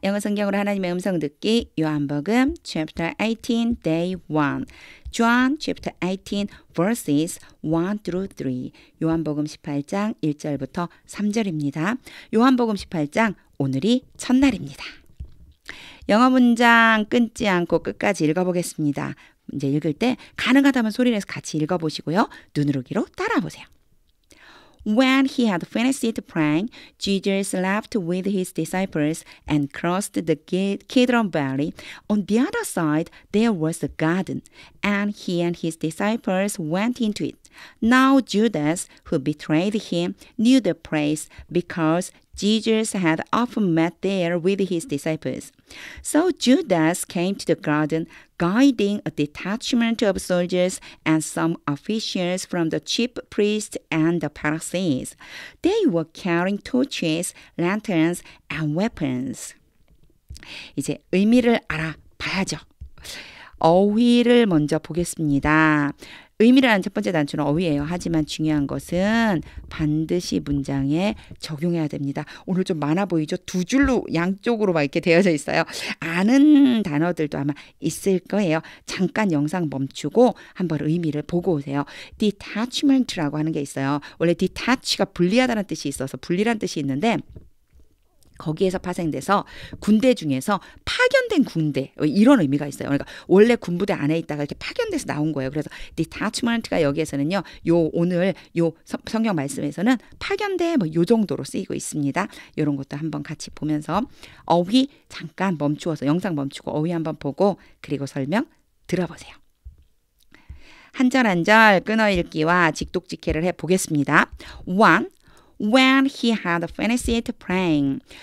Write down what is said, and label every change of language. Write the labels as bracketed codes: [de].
[ko] 영어 성경으로 하나님의 음성 듣기 요한복음 [en] chapter 18 day 1 John chapter 18 verses 1 through 3 [ko] 요한복음 18장 1절부터 3절입니다. 요한복음 18장 오늘이 첫날입니다. 영어 문장 끊지 않고 끝까지 읽어보겠습니다. 이제 읽을 때 가능하다면 소리를 내서 같이 읽어보시고요. 눈으로기로 따라보세요. [en] When he had finished praying, Jesus left with his disciples and crossed the Kidron Valley. On the other side, there was a garden, and he and his disciples went into it. Now Judas, who betrayed him, knew the place because Jesus had often met there with his disciples. So Judas came to the garden, guiding a detachment of soldiers and some officials from the chief priests and the Pharisees. They were carrying torches, lanterns, and weapons. [ko] 이제 의미를 알아봐야죠. 어휘를 먼저 보겠습니다. 의미라는 첫 번째 단추는 어휘예요. 하지만 중요한 것은 반드시 문장에 적용해야 됩니다. 오늘 좀 많아 보이죠? 두 줄로 양쪽으로 막 이렇게 되어져 있어요. 아는 단어들도 아마 있을 거예요. 잠깐 영상 멈추고 한번 의미를 보고 오세요. detachment라고 하는 게 있어요. 원래 detach가 분리하다는 뜻이 있어서 분리란 뜻이 있는데 거기에서 파생돼서 군대 중에서 파견된 군대 이런 의미가 있어요. 그러니까 원래 군부대 안에 있다가 이렇게 파견돼서 나온 거예요. 그래서 detachment가 여기에서는요. 오늘 성경 말씀에서는 파견대 요 정도로 쓰이고 있습니다. 이런 것도 한번 같이 보면서 어휘 잠깐 멈추어서 영상 멈추고 어휘 한번 보고 그리고 설명 들어보세요. 한 절 한 절 끊어 읽기와 직독직해를 해보겠습니다. 1. [en] When he had finished praying.